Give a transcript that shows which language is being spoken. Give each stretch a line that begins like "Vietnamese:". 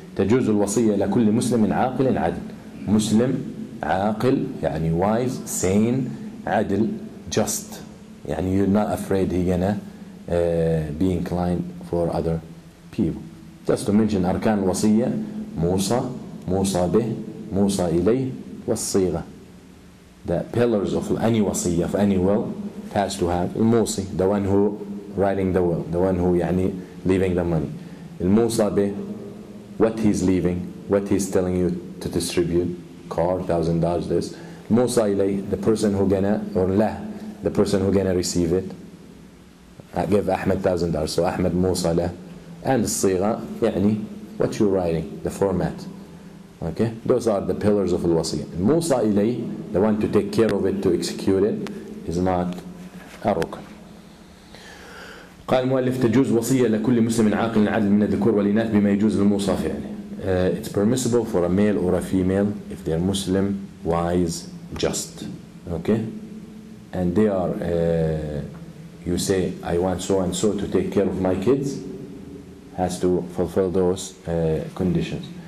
Arabic: تجوز الوصية لكل مسلم عاقل عدل. مسلم عاقل يعني
English: wise, sane,
Arabic: عدل, just.
English: يعني you're not afraid he's gonna be inclined for other people. Just to mention
Arabic: أركان الوصية: موصى, موصى به, موصى إليه, والصيغة.
English: The pillars of any wasiyah, of any will, has to have الموصي, the one who writing the will, the one who يعني leaving the money. الموصى به, what he's leaving, what he's telling you to distribute, car, $1,000, this. الموصى إليه, the person who gonna, or له, the person who gonna receive it. I give Ahmed $1,000, so Ahmed موصى له. And الصيغة, يعني what you're writing, the format. Okay, those are the pillars of al-wasiyah. Musa ilay, the one to take care of it, to execute it, is not a rukn.
Arabic: قال المؤلف: تجوز وصية لكل مسلم عاقل عدل من الذكور والإناث بما يجوز للموصى فعله.
English: It's permissible for a male or a female if they are Muslim, wise, just. Okay, and they are. You say, I want so and so to take care of my kids. Has to fulfill those conditions.